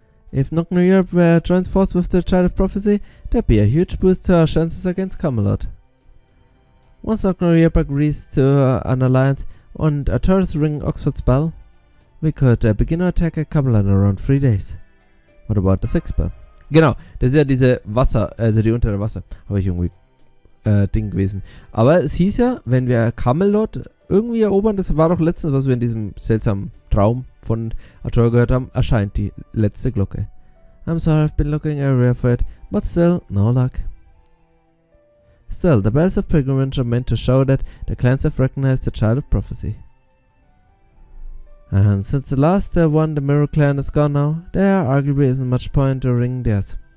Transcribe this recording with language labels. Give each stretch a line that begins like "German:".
English: If Noknaria joins force with the Child of Prophecy, that'd be a huge boost to our chances against Camelot. Once Noknaria agrees to an alliance and Artorias ring Oxford's bell, we could begin our attack at Camelot in around 3 days. What about the Sixth Bell?
German: Genau, das ist ja diese Wasser, also die unter der Wasser. Habe ich irgendwie Ding gewesen. Aber es hieß ja, wenn wir Camelot irgendwie erobern, das war doch letztens, was wir in diesem seltsamen Traum von Artorias gehört haben, erscheint die letzte Glocke.
English: I'm sorry, I've been looking everywhere for it, but still, no luck. Still, the bells of pilgrimage are meant to show that the clans have recognized the Child of Prophecy. And since the last one, the Mirror Clan, is gone now, there arguably isn't much point to ring theirs.